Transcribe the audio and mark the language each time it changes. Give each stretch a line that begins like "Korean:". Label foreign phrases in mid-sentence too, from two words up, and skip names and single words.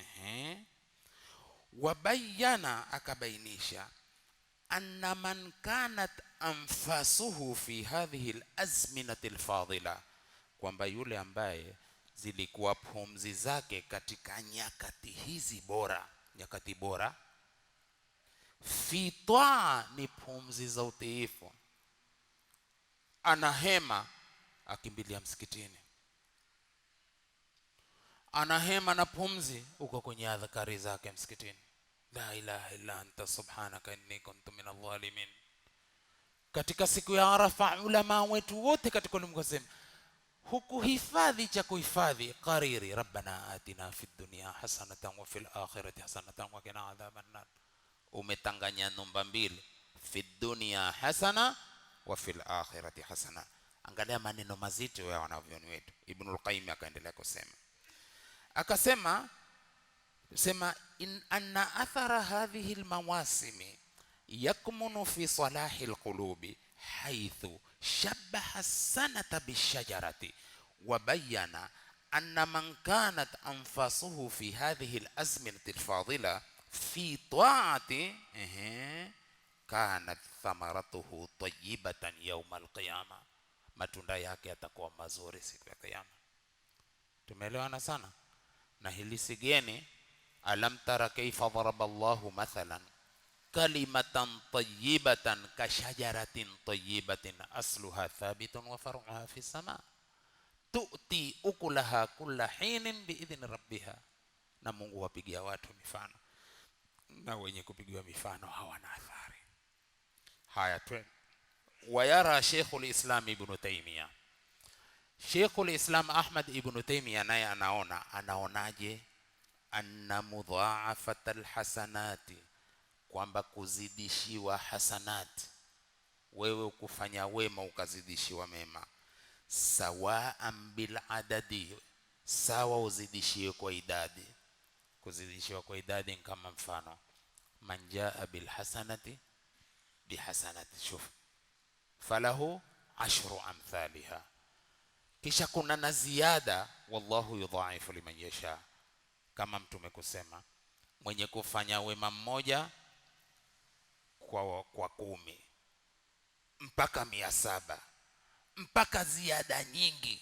Swahili: Wabayana, akabainisha,
Arabic: أن من كانت أنفاسه في هذه الأزمنة الفاضلة,
Swahili: kwamba yule ambaye zilikuwa pumzi zake katika nyakati hizi bora, nyakati bora,
Arabic: في طاعة,
Swahili: ni pumzi za utiifu, anahema akimbilia msikitini, anahema na pumzi uko kwenye adhkari zake msikitini,
Arabic: لا إله إلا أنت سبحانك إني كنت من الظالمين.
Swahili: Katika siku ya Arafa ulama wetu wote katika ulimwengu wasema hukuhifadhi cha kuhifadhi. Qariri,
Arabic: ربنا آتنا في الدنيا حسنة وفي الآخرة حسنة وقنا عذاب النار.
Swahili: Umetanganya namba mbili,
Arabic: في الدنيا حسنة وفي الآخرة حسنة.
Swahili: Angalia maneno mazito ya wanavyoni wetu.
Arabic: Ibnul Qayyim
Swahili: akaendelea kusema, akasema
Arabic: إن أن أثر هذه المواسم يكمن في صلاح القلوب حيث شبه السنة بالشجرة وبين أن من كانت أنفاسه في هذه الأزمنة الفاضلة في طاعة كانت ثمرته طيبة يوم القيامة,
Swahili: matunda yake yatakuwa mazuri siku ya kiyama. Tumeelewana sana na hili sigeni.
Arabic: ألم تر كيف ضرب الله مثلا كلمة طيبة كشجرة طيبة أصلها ثابت وفرعها في السماء تؤتي أكلها كل حين بإذن ربها.
Swahili: Na Mungu wapigia watu mifano, na wenye kupigiwa mifano hawana athari. Haya tu. Wayara Sheikhul Islam Ibn Taymiyyah, Sheikhul Islam Ahmad Ibn Taymiyyah naye anaonaje?
Arabic: أن مضاعفة الحسنات,
Swahili: kwamba kuzidishiwa hasanati, wewe ukufanya wema ukazidishiwa mema,
Arabic: سواء بالعدد,
Swahili: sawa uzidishiwe kwa idadi. Kuzidishiwa kwa idadi kama mfano,
Arabic: من جاء بالحسنة بحسنة شوف فله 10 أمثالها.
Swahili: Kisha kuna na ziada,
Arabic: والله يضاعف لمن يشاء,
Swahili: kama mtume kusema mwenye kufanya wema mmoja kwa 10 mpaka 700 mpaka ziada nyingi.